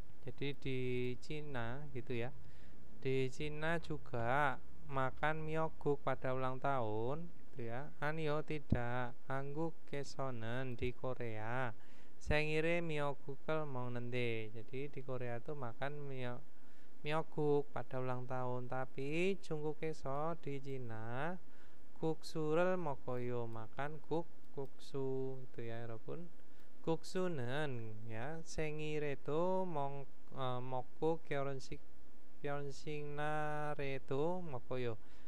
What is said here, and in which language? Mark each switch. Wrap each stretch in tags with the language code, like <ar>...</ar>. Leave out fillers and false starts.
<id>Jadi di Cina gitu ya. Di Cina juga makan miokguk pada ulang tahun gitu ya. Anio tidak.</id> <ko>한국에서는</ko> <id>di Korea</id> <ko>생일에 미역국을 먹는데.</ko> <id>Jadi di Korea tuh makan miokguk pada ulang tahun.</id> <ko>Tapi 중국에서</ko> <id>di Cina</id> <ko>국수를 먹어요.</ko> <id>makan 국수 itu ya, 여러분.</id> <ko>국수는 ya 생일에도 먹고 결혼식 날에도 먹어요.</ko>